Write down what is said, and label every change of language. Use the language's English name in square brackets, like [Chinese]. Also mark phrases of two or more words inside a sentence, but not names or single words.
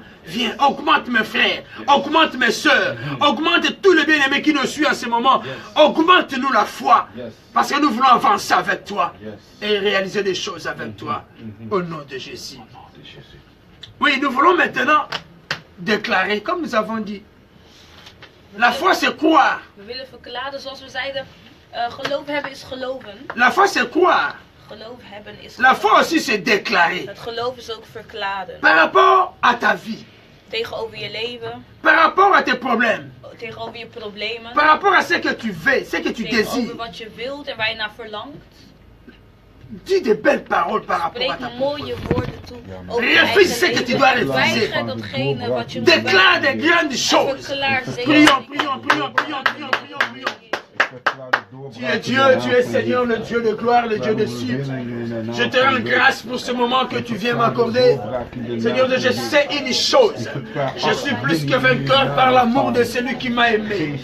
[French] Viens, augmente mes frères, augmente mes soeurs, augmente tous les bien-aimés qui nous suivent en ce moment. Augmente-nous la foi, parce que nous voulons avancer avec toi et réaliser des choses avec toi. Au nom de Jésus. Oui, nous voulons maintenant déclarer, comme nous avons dit. La foi, c'est croire. [Dutch] We willen verklaren, zoals we zeiden, geloof hebben is geloven. [French] La foi, c'est croire. [Dutch] Geloof hebben is [French] La [Dutch] geloven. [French] foi aussi, c'est déclarer. [Dutch] Het geloof is ook verklaren. [French] Par rapport à ta vie, [Dutch] Tegenover je leven, [French] par rapport à tes problèmes, [Dutch] tegenover je problemen, [French] par rapport à ce que tu veux, ce que tu [Dutch] tegenover [French] désires. [Dutch] wat je wilt en waar je naar verlangt. [French] Dis des belles paroles par rapport à ta [Dutch] Spreek [French] propre vie. [Dutch] mooie woorden toe. Over je [French] Refuse ce [Dutch] eigen [French] que tu [Dutch] leven. [French] dois refuser. [Dutch] Weiger datgene wat je moet [French] Déclare des [Dutch] weigeren. [French] grandes choses. [Dutch] Verklaar [French] Prions, [Dutch] zeker. [French] prions, prions, prions, prions, prions, prions. Tu es Dieu, tu es Seigneur, le Dieu de gloire, le Dieu de cieux. Je te rends grâce pour ce moment que tu viens m'accorder. Seigneur, je sais une chose. Je suis plus que vainqueur par l'amour de celui qui m'a aimé.